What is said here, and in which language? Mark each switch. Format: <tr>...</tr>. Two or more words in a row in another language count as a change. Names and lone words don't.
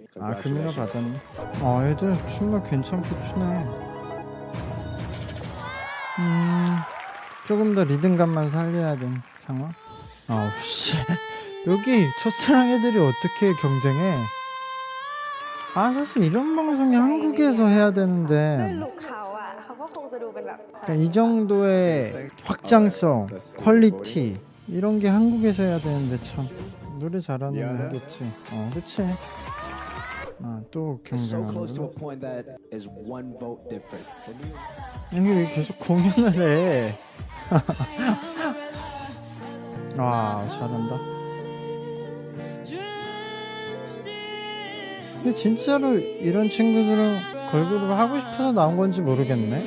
<ko>아 금이가 받았네. 애들 춤을 괜찮게 추네. 조금 더 리듬감만 살려야 되는 상황. 아우 씨. 여기 첫사랑 애들이 어떻게 경쟁해? 사실 이런 방송이 한국에서 해야</ko> <th>ด้วย</th> <ko>되는데</ko> <th>ลุคเขาอ่ะเขาก็คงจะดูเป็นแบบ</th> <ko>그러니까 이 정도의 확장성, 퀄리티 이런 게 한국에서 해야 되는데 참 노래 잘하는 애 하겠지. 그치. 또</ko> <en>So close to a</en> <ko>경쟁하는</ko> <en>point that is one vote difference.</en> <ko>이게 왜 계속 공연을 해? 잘한다. 근데 진짜로 이런 친구들은 걸그룹을 하고 싶어서 나온 건지 모르겠네.</ko>